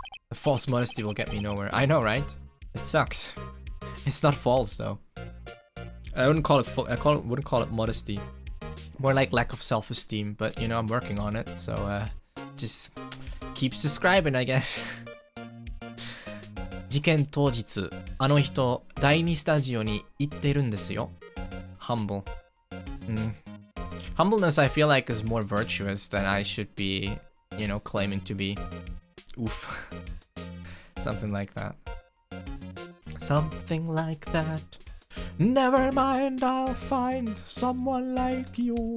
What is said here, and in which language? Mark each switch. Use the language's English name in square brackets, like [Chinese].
[English] The false modesty will get me nowhere. I know, right? It sucks. It's not false though. I wouldn't call it wouldn't call it modesty. More like lack of self-esteem, but you know, I'm working on it, so just keep subscribing, I guess. [Japanese] 事件当日、あの人、第2スタジオに行ってるんですよ。 [English] Humble. Humbleness, I feel like, is more virtuous than I should be, you know, claiming to be. Oof. Something like that. Something like that. Never mind, I'll find someone like you.